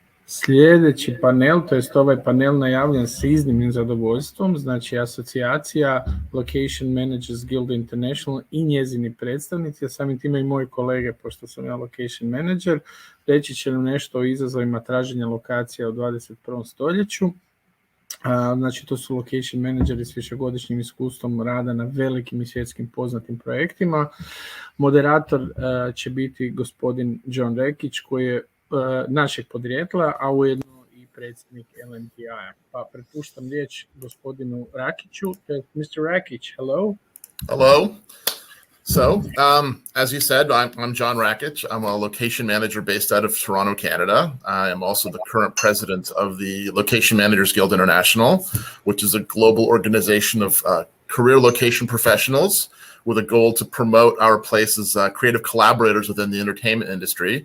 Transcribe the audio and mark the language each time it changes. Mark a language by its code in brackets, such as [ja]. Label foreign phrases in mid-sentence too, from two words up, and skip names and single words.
[hr] Sljedeći panel, to jest ovaj panel najavljen s iznimnim zadovoljstvom, znači asocijacija LocationManagersGuild International i njezini predstavnici, a samim time i moji kolege, pošto sam ja [en] location manager, [hr] reći će nam nešto o izazovima traženja lokacija u 21. stoljeću. Znači to su [en] location manageri [hr] s višegodišnjim iskustvom rada na velikim i svjetskim poznatim projektima. Moderator će biti gospodin John Rakich, koji je našeg podrijetla, a ujedno i predsjednik LMGI-a. Pa prepuštam riječ gospodinu Rakiću. [en] Mr. Rakich, hello. Hello. So, as you said, I'm John Rakich. I'm a location manager based out of Toronto, Canada. I am also the current president of the Location Managers Guild International, which is a global organization of career location professionals with a goal to promote our place as creative collaborators within the entertainment industry.